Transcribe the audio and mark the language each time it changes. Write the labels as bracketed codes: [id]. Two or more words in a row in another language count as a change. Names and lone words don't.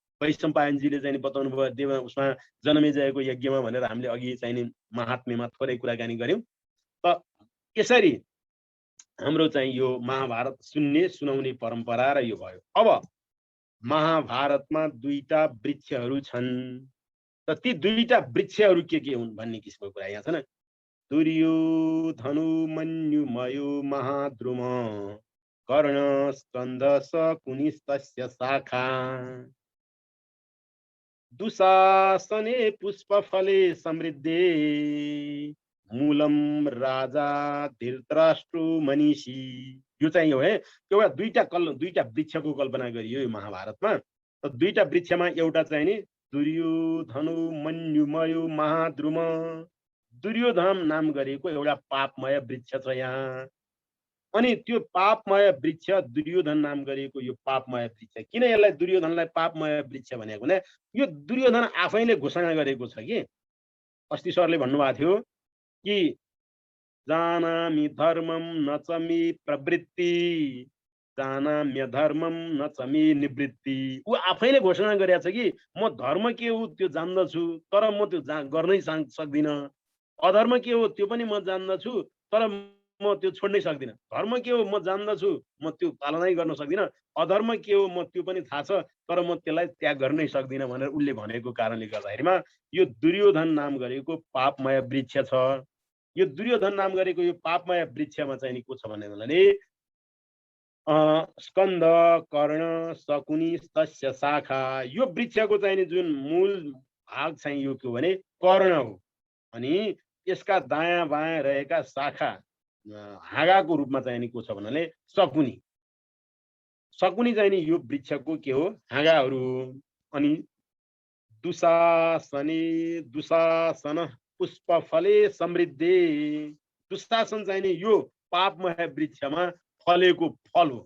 [ne] वैशम्पायनजीले चाहिँ बताउनु भयो देव उसमा जनमेजयको यज्ञमा भनेर हामीले अघि चाहिँ नि महात्म्यमा थोरै कुराकानी गऱ्यौँ। त यसरी हाम्रो चाहिँ यो महाभारत सुन्ने सुनाउने परम्परा र यो भयो। अब महाभारतमा 2टा वृक्षहरू छन्। त ती 2टा वृक्षहरू के हुन् भन्ने किसिमको कुरा यहाँ छ न। [sa] दुर्योधनु मन्युमयो महाद्रुम कर्ण स्कन्द शकुनिस्तस्य शाखा दुशासने पुष्पफले समृद्धे मूलम राजा धृतराष्ट्र मनीषी। [ne] यो चाहिँ हो है, एउटा 2टा वृक्षको कल्पना गरियो यो महाभारतमा। त 2टा वृक्षमा एउटा चाहिँ नि [sa] दुर्योधनु मन्युमयो महाद्रुम, [ne] दुर्योधन नाम गरेको एउटा पापमय वृक्ष छ यहाँ। अनि त्यो पापमय वृक्ष दुर्योधन नाम गरेको यो पापमय वृक्ष, किन यसलाई दुर्योधनलाई पापमय वृक्ष भनेको भने यो दुर्योधन आफैले घोषणा गरेको छ कि अस्ति सरले भन्नुभएको थियो कि [sa] जानामि धर्मम न च मे प्रवृत्ति जानाम्य धर्मम न च मे निवृत्ति। [ne] ऊ आफैले घोषणा गरेको छ कि म धर्म के हो त्यो जान्दछु, तर म त्यो गर्नै सक्दिनँ। अधर्म के हो त्यो पनि म जान्दछु, तर म त्यो छोड्नै सक्दिनँ। धर्म के हो म जान्दछु, म त्यो पालनै गर्न सक्दिनँ। अधर्म के हो म त्यो पनि थाहा छ, तर म त्यसलाई त्याग गर्नै सक्दिनँ भनेर उसले भनेको कारणले गर्दाखेरिमा यो दुर्योधन नाम गरेको पापमय वृक्ष छ। यो दुर्योधन नाम गरेको यो पापमय वृक्षमा चाहिँ नि को छ भने [sa] स्कन्द कर्ण शकुनी तस्य शाखा। [ne] यो वृक्षको चाहिँ नि जुन मूल भाग चाहिँ यो के हो भने कर्ण हो। अनि यसका दायाँ बायाँ रहेका शाखा हाँगाको रूपमा चाहिँ नि को छ भन्नाले शकुनी। शकुनी चाहिँ नि यो वृक्षको के हो, हाँगाहरू। अनि [sa] दुशासन पुष्पफले समृद्धि, [ne] दुशासन चाहिँ नि यो पापमय वृक्षमा फलेको फल हो।